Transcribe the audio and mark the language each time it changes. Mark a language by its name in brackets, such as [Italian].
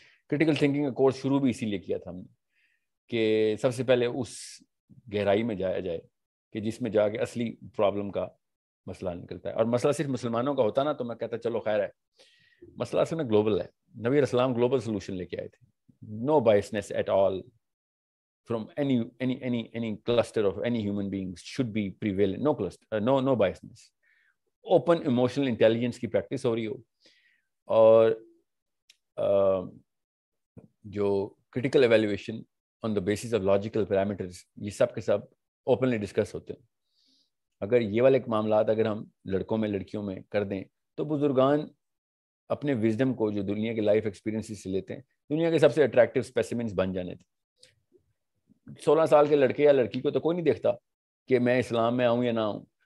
[Urdu] Critical thinking کا course شروع بھی اسی لیے کیا تھا ہم نے, کہ سب سے پہلے اس گہرائی میں جایا جائے کہ جس میں جا کے اصلی پرابلم کا مسئلہ نکلتا ہے. اور مسئلہ صرف مسلمانوں کا ہوتا نا تو میں کہتا چلو خیر ہے, مسئلہ اصل میں گلوبل ہے. نبی علیہ السلام گلوبل سولوشن لے کے آئے تھے. [English] No biasness at all from any cluster of any human beings should be prevalent. No cluster, no biasness. Open emotional intelligence کی practice [Urdu] ہو رہی ہو, اور جو [English] critical evaluation on the basis of logical parameters, [Urdu] یہ سب کے سب [English] openly discuss [Urdu] ہوتے ہیں. اگر یہ والے معاملات اگر ہم لڑکوں میں لڑکیوں میں کر دیں تو بزرگان اپنے وزڈم کو جو دنیا کے لائف ایکسپیرینسز سے لیتے ہیں, دنیا کے سب سے اٹریکٹیو اسپیسیمنز بن جانے تھے. 16 سال کے لڑکے یا لڑکی کو تو کوئی نہیں دیکھتا کہ میں اسلام میں آؤں یا نہ آؤں.